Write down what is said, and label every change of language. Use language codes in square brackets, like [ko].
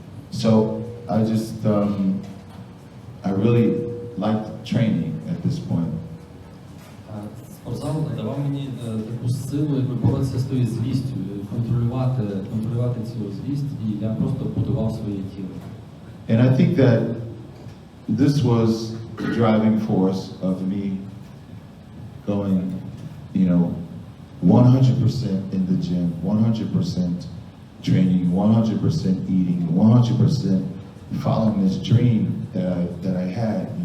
[en] So I really liked training at this point. [uk] Спортзал давав мені таку силу, якби боротися з тою злістю, контролювати цю злість, і я просто будував своє тіло. [en] And I think that this was the driving force of me going, 100% in the gym, 100% training, 100% eating, 100% following this dream that I had.